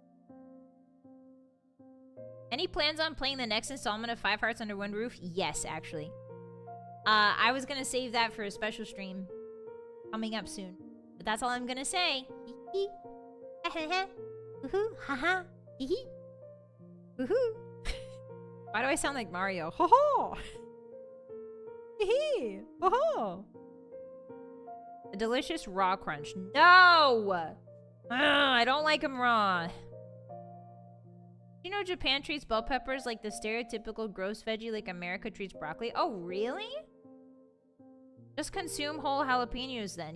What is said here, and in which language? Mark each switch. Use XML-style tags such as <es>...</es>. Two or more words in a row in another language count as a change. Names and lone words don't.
<en>Any plans on playing the next installment of 5 Hearts Under One Roof? Yes, actually. I was gonna save that for a special stream coming up soon. But that's all I'm gonna say. Why do I sound like Mario? Ho ho! Hee ho ho! A delicious raw crunch. No! I don't like them raw. You know Japan treats bell peppers like the stereotypical gross veggie like America treats broccoli? Oh, really? Just consume whole jalapenos then.</en>